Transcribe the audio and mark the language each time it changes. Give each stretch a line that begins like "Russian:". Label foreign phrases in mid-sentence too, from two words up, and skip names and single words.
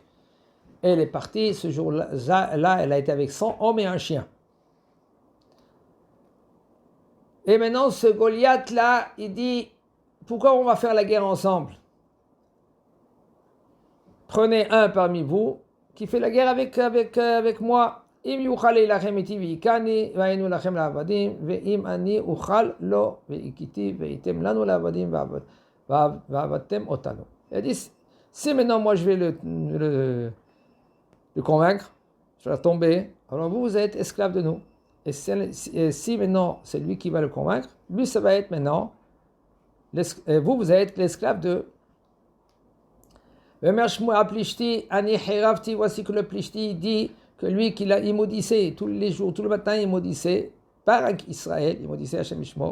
French: Et elle est partie, ce jour-là, elle a été avec 100 hommes et un chien. Et maintenant, ce Goliath-là, il dit, pourquoi on va faire la guerre ensemble? Prenez un parmi vous qui fait la guerre avec moi.
Hebrew: אם יוכל להילחם איתי ויקני והיינו לכם לעבדים ואם אני אוכל לו והכיתי והייתם לנו לעבדים ועבדתם אותנו.
French: Il dit, si maintenant moi je vais le convaincre, je vais tomber, alors vous êtes esclave de nous. Et si maintenant c'est lui qui va le convaincre, lui ça va être maintenant, vous allez être l'esclave de... Voici que le Plishti dit que lui il maudissait tous les jours, tout le matin il maudissait par Israël, il maudissait Hashem Ishmo.